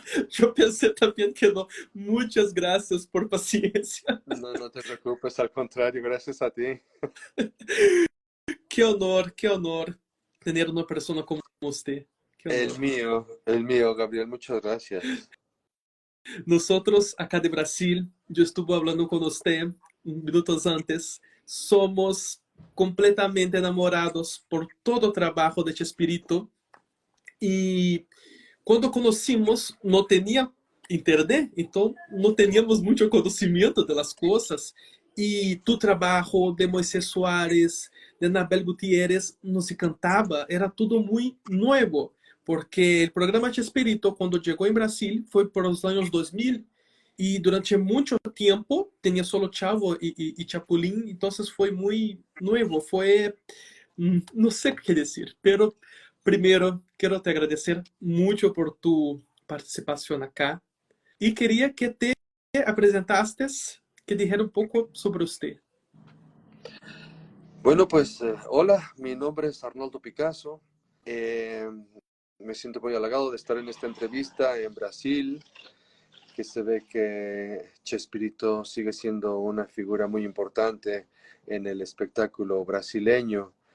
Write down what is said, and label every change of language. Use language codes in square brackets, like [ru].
[es] Yo pensé también que no. Muchas gracias por paciencia. No, no te preocupes, al contrario, gracias a ti. Qué honor tener una persona como usted. Qué honor. El mío, Gabriel, muchas gracias. Nosotros acá de Brasil, yo estuve hablando con usted minutos antes, somos completamente enamorados por todo el trabajo de Chespirito y [pt] quando conhecimos, não tinha internet, então não tínhamos muito conhecimento das coisas. E tu trabalho de Moisés Soares, de Anabel Gutierrez, nos encantava, era tudo muito novo, porque o programa Chespirito, quando chegou em Brasil, foi por os anos 2000, e durante muito tempo tinha solo Chavo e Chapulín, então foi muito novo, foi [es] no sé qué decir, pero primero quiero te agradecer mucho por tu participación acá y quería que te presentaste, que dijera un poco sobre usted. Bueno, pues hola, mi nombre es Arnoldo Picasso. Eh, Me siento muy halagado de estar en esta entrevista en Brasil, que se ve que Chespirito sigue siendo una figura muy importante en el espectáculo brasileño.